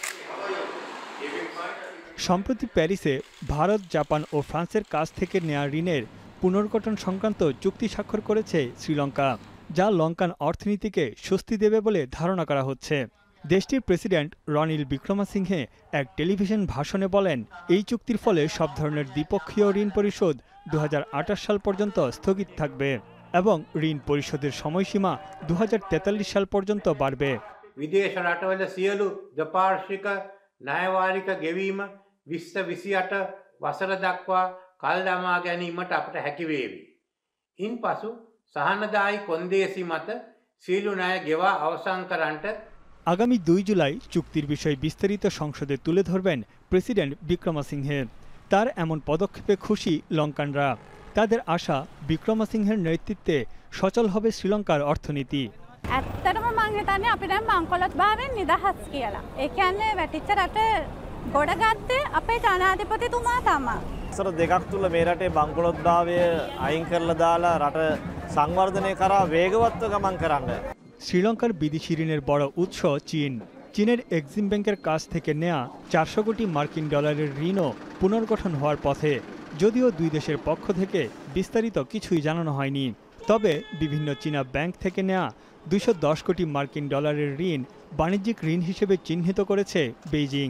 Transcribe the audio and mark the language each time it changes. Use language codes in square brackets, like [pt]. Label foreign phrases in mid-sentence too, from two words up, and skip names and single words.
[bn] সম্প্রতি প্যারিসে ভারত, জাপান ও ফ্রান্সের কাছ থেকে নেওয়া ঋণের পুনর্গঠন সংক্রান্ত চুক্তি স্বাক্ষর করেছে শ্রীলঙ্কা, যা লঙ্কান অর্থনীতিকে স্বস্তি দেবে বলে ধারণা করা হচ্ছে। দেশটির প্রেসিডেন্ট রনিল বিক্রমাসিংহে এক টেলিভিশন ভাষণে বলেন, এই চুক্তির ফলে সব ধরনের দ্বিপক্ষীয় ঋণ পরিশোধ 2028 সাল পর্যন্ত স্থগিত থাকবে এবং ঋণ পরিশোধের সময়সীমা 2043 সাল পর্যন্ত বাড়বে। [si] විදේශ රටවල සියලු දෙපාර්ශ්වික ණයවාරික ගෙවීම 2028 වසර දක්වා කල් දමා ගැනීමට අපට හැකි වේවි. ඉන්පසු සහනදායි කොන්දේසි මත සියලු ණය ගෙවා අවසන් කරන්නට [bn] আগামী 2 জুলাই চুক্তির বিষয়ে বিস্তারিত সংসদে তুলে ধরবেন প্রেসিডেন্ট বিক্রমাসিংহে। তার এমন পদক্ষেপে খুশি লঙ্কানরা। তাদের আশা, বিক্রমাসিংহের নেতৃত্বে সচল হবে শ্রীলঙ্কার অর্থনীতি। [si] ඇත්තටම මං හිතන්නේ අපිට මංකොලොත් භාවයෙන් නිදහස් කියලා. ඒ කියන්නේ වැටිච්ච රට ගොඩගත්තේ අපේ ජනාධිපතිතුමා තමයි. වසර දෙකක් තුල මේ රටේ බංකොලොත්භාවය අයින් කරලා දාලා රට සංවර්ධනය කරා වේගවත්ව ගමන් කරන්න। [bn] শ্রীলঙ্কার বিদেশি ঋণের বড় উৎস চীন। চীনের এক্সিম ব্যাংকের কাছ থেকে নেয়া 400 কোটি মার্কিন ডলারের ঋণও পুনর্গঠন হওয়ার পথে, যদিও দুই দেশের পক্ষ থেকে বিস্তারিত কিছুই জানানো হয়নি। তবে বিভিন্ন চীনা ব্যাংক থেকে নেয়া 210 কোটি মার্কিন ডলারের ঋণ বাণিজ্যিক ঋণ হিসেবে চিহ্নিত করেছে বেইজিং।